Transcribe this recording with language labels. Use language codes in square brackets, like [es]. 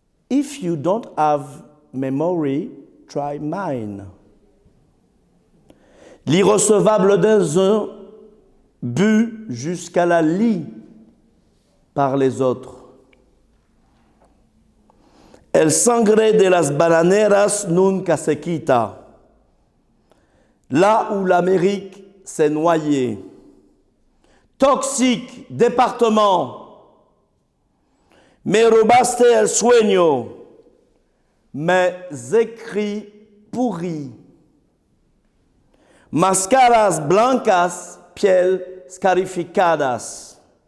[en] If you don't have memory, try mine. [fr] L'irrecevable des uns, bu jusqu'à la lie par les autres. [es] El sangre de las bananeras nunca se quita. [fr] Là où l'Amérique s'est noyée. Toxique département. [es] Me robaste el sueño. [fr] Mes écrits pourris. [es] Máscaras blancas, piel scarificadas.